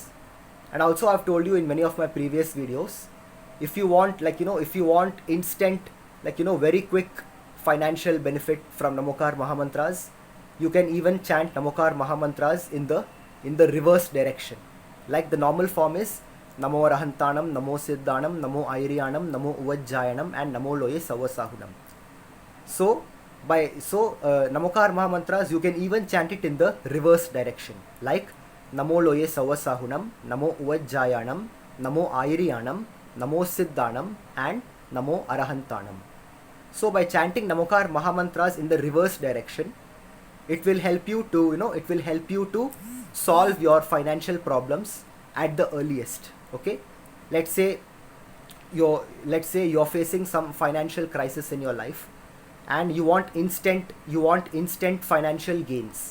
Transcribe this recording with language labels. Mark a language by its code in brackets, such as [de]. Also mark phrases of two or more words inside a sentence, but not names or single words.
[en] And also I've told you in many of my previous videos, if you want, like, if you want instant, like, very quick financial benefit from Namokar Mahamantras, you can even chant Namokar Mahamantras in the reverse direction. Like, the normal form is [pra] Namo Arahantanam, Namo Siddhanam, Namo Airiyanam, Namo Uvajjayanam, [en] and [pra] Namo Loye Savasahunam. [en] So Namokar Mahamantras, you can even chant it in the reverse direction, like [pra] Namo Loye Savasahunam, Namo Uvajjayanam, Namo Airiyanam, Namo Siddhanam, [en] and [pra] Namo Arahantanam. [en] So by chanting Namokar Mahamantras in the reverse direction, it will help you to solve your financial problems at the earliest. Okay, let's say you're facing some financial crisis in your life, and you want instant financial gains.